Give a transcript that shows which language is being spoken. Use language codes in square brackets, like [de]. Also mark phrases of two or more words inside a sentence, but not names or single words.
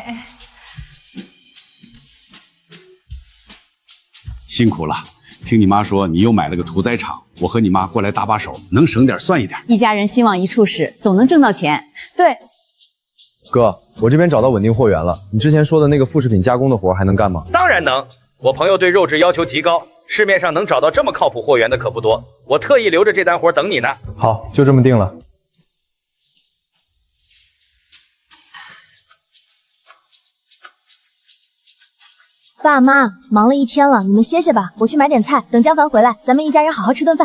[zh] 辛苦了，听你媽說你又買了個屠宰場，我和你媽過來搭把手，能省點算一點。一家人興旺一處使，總能掙到錢。對，哥，我這邊找到穩定貨源了，你之前說的那個副食品加工的活還能幹嗎？當然能，我朋友對肉質要求極高，市面上能找到這麼靠譜貨源的可不多，我特意留着這單活等你呢。好，就這麼定了。爸媽，忙了一天了，你們歇歇吧，我去買點菜，等江凡回來，咱們一家人好好吃頓飯。